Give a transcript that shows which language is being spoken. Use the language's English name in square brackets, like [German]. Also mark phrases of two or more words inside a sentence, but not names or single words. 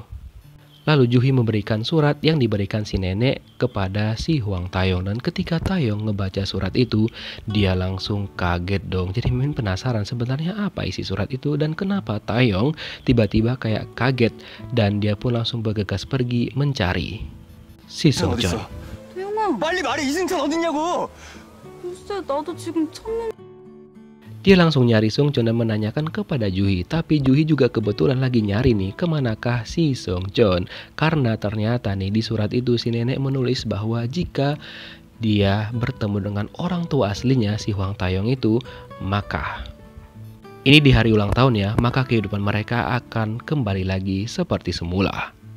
[Indonesian] Lalu Juhi memberikan surat yang diberikan si nenek kepada si Hwang Tae-yong. Dan ketika Tae-yong ngebaca surat itu, dia langsung kaget dong. Jadi Mimin penasaran sebenarnya apa isi surat itu dan kenapa Tae-yong tiba-tiba kayak kaget. Dan dia pun langsung bergegas pergi mencari si Seung-cheon. [Korean] 태영아, 빨리 말해, 이승찬 어딨냐고. 글쎄 나도 지금 찾는. [Indonesian] Dia langsung nyari Seung-cheon dan menanyakan kepada Juhi. Tapi Juhi juga kebetulan lagi nyari nih kemanakah si Seung-cheon. Karena ternyata nih di surat itu si nenek menulis bahwa jika dia bertemu dengan orang tua aslinya si Hwang Tae-yong itu, maka ini di hari ulang tahun ya, maka kehidupan mereka akan kembali lagi seperti semula.